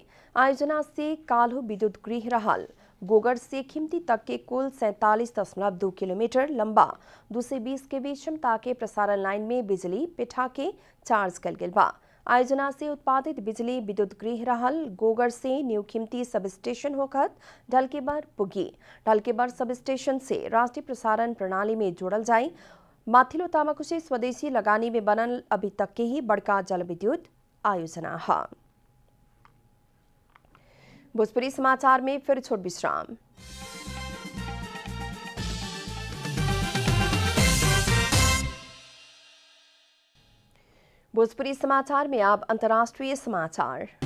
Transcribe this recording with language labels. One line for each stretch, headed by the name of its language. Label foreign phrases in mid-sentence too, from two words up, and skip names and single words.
Bhojpuri: आयोजना से काल्हू विद्युत गृह रहल गोगड़ से खिमती तक के कुल 47.2 किलोमीटर लंबा 220 केवी क्षमता के प्रसारण लाइन में बिजली पिठा के चार्ज कल गेल बा। आयोजना से उत्पादित बिजली विद्युत गृह रहल गोगर से न्यू खिम्ती सब स्टेशन होकर ढलकेबर पुगी। ढलकेबर सब स्टेशन से राष्ट्रीय प्रसारण प्रणाली में जोड़ल जाए। माथिल्लो तामाकोशी स्वदेशी लगानी में बनल अभी तक के ही बड़का जल विद्युत आयोजना है। भोजपुरी समाचार में फिर छोट विश्राम। भोजपुरी समाचार में अब अंतर्राष्ट्रीय समाचार।